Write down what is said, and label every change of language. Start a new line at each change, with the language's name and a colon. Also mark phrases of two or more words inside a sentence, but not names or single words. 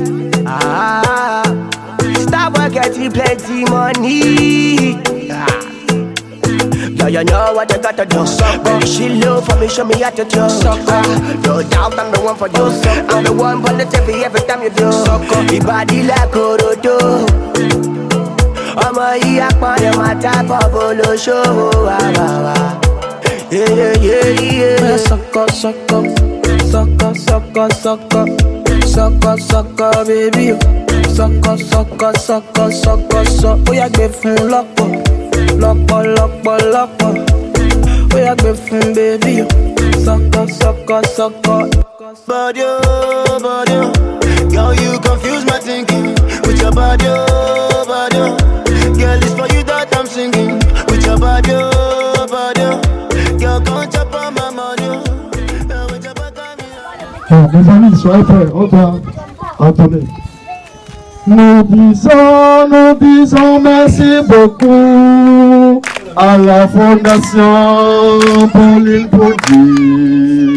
English: Stop getting plenty money. Yeah, you know what you gotta do. Baby, she love for me, show me how to do. No doubt I'm the one for you. I'm the one for the TV every time you do. Your body like Orodo.
Yoruba: Ọmọ yìí apọ̀lẹ̀ máa tábọ̀ bó ló ṣòwò àwàwà. Sọkọ baby. Sọkọ. Ó yá gbé fún lọ́pọ̀. Ó yá gbé fún baby. Sọkọ.
English: Body, girl, you confuse my thinking with your body, body. Girl, it's for you that I'm singing with your body, girl, come chop on my money.
French: Mes amis, soyez prêts, entendez. Nous disons merci beaucoup à la Fondation Pauline Ponty.